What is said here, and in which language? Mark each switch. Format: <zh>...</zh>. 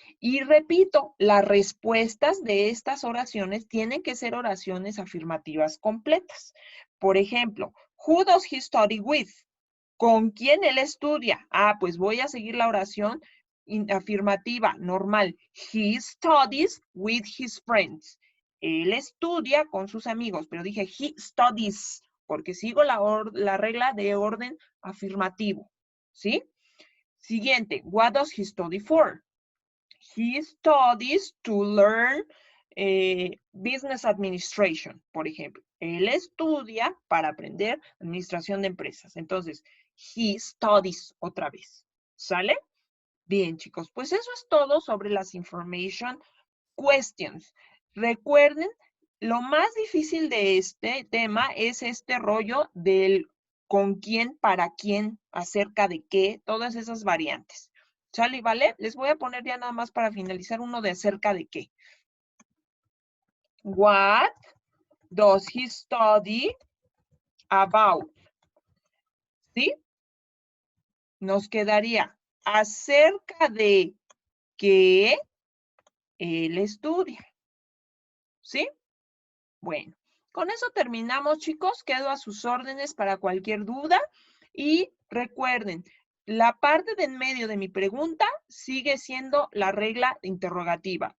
<es>Y repito, las respuestas de estas oraciones tienen que ser oraciones afirmativas completas. Por ejemplo,</es> <en>Who does he study with?</en> <es>¿Con quién él estudia? Ah, pues voy a seguir la oración afirmativa, normal.</es> <en>He studies with his friends.</en> <es>Él estudia con sus amigos, pero dije</es> <en>he studies,</en> <es>porque sigo la regla de orden afirmativo. ¿Sí? Siguiente,</es> <en>what does he study for? He studies to learn business administration,</en> <es>por ejemplo. Él estudia para aprender administración de empresas. Entonces,</es> <en>he studies</en> <es>otra vez. ¿Sale? Bien, chicos, pues eso es todo sobre las</es> <en>information questions.</en> <es>Recuerden, lo más difícil de este tema es este rollo del con quién, para quién, acerca de qué, todas esas variantes. ¿Sale? ¿Vale? Les voy a poner ya nada más para finalizar uno de acerca de qué.</es> <en>What does he study about?</en> <es>¿Sí? Nos quedaría acerca de qué él estudia. ¿Sí? Bueno, con eso terminamos, chicos. Quedo a sus órdenes para cualquier duda. Y recuerden, la parte de en medio de mi pregunta sigue siendo la regla interrogativa.</es>